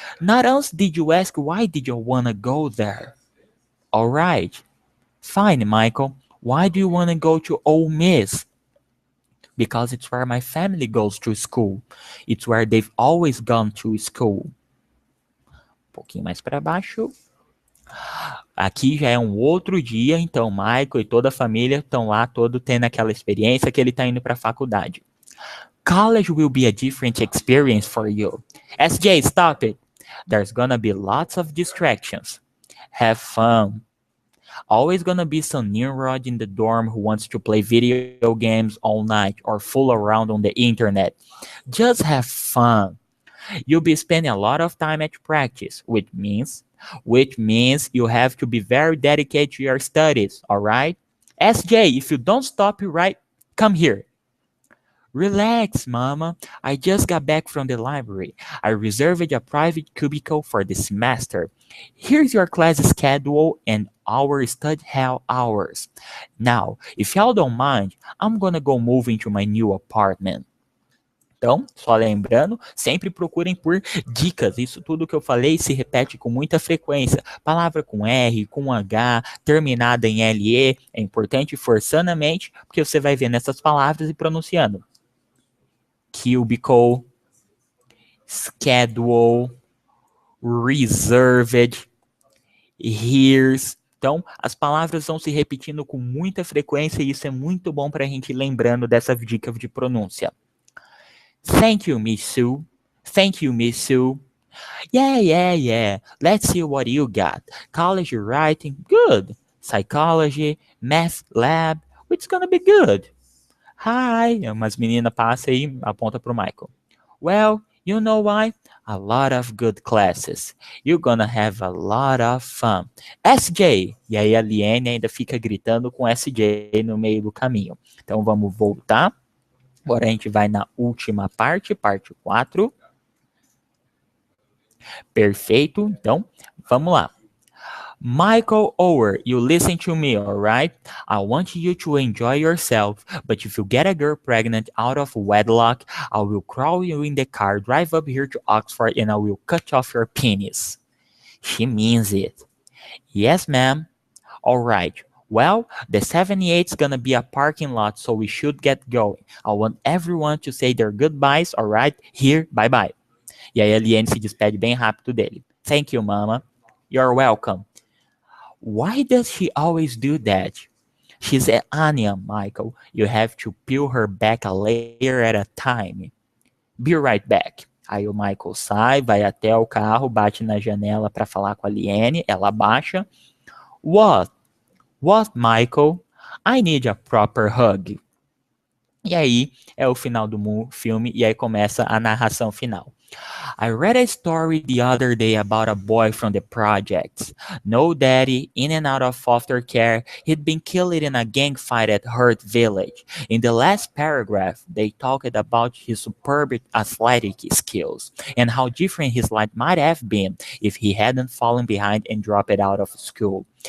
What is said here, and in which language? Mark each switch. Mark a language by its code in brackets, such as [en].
[en] Not else did you ask why did you want to go there. Alright. Fine, Michael. Why do you want to go to Ole Miss? Because it's where my family goes to school. It's where they've always gone to school. [pt] Um pouquinho mais para baixo. Aqui já é um outro dia, então Michael e toda a família estão lá, todo tendo aquela experiência que ele está indo para a faculdade. [en] College will be a different experience for you. SJ, stop it. There's gonna be lots of distractions. Have fun. Always gonna be some Nimrod in the dorm who wants to play video games all night or fool around on the internet. Just have fun. You'll be spending a lot of time at practice, which means you have to be very dedicated to your studies, alright? SJ, if you don't stop right, come here. Relax, mama. I just got back from the library. I reserved a private cubicle for the semester. Here's your class schedule and our study hall hours. Now, if y'all don't mind, I'm gonna go move into my new apartment. [pt] Então, só lembrando, sempre procurem por dicas. Isso tudo que eu falei se repete com muita frequência. Palavra com R, com H, terminada em LE, é importante forçando a mente, porque você vai vendo essas palavras e pronunciando. [en] Cubicle, schedule, reserved, here's. [pt] Então, as palavras vão se repetindo com muita frequência e isso é muito bom para a gente ir lembrando dessa dica de pronúncia. [en] Thank you, Miss Sue. Thank you, Miss Sue. Yeah. Let's see what you got. College writing, good. Psychology, math lab, It's gonna be good. Hi. [pt] Umas meninas passam e aponta pro Michael. [en] Well, you know why? A lot of good classes. You're gonna have a lot of fun. SJ! [pt] E aí a Liane ainda fica gritando com SJ no meio do caminho. Então vamos voltar. Agora a gente vai na última parte, parte 4. Perfeito. Então, vamos lá. [en] Michael Ower, you listen to me, alright? I want you to enjoy yourself, but if you get a girl pregnant out of wedlock, I will crawl you in the car, drive up here to Oxford, and I will cut off your penis. She means it. Yes, ma'am. Alright. Well, the 78's gonna be a parking lot, so we should get going. I want everyone to say their goodbyes, alright? Here, bye-bye. [pt] E aí a Liane se despede bem rápido dele. [en] Thank you, mama. You're welcome. Why does she always do that? She's an onion, Michael. You have to peel her back a layer at a time. Be right back. [pt] Aí o Michael sai, vai até o carro, bate na janela para falar com a Liane, ela baixa. [en] What? What, Michael? I need a proper hug. [pt] E aí é o final do filme e aí começa a narração final. [en] I read a story the other day about a boy from the projects. No daddy, in and out of foster care. He'd been killed in a gang fight at Hurt Village. In the last paragraph, they talked about his superb athletic skills and how different his life might have been if he hadn't fallen behind and dropped out of school.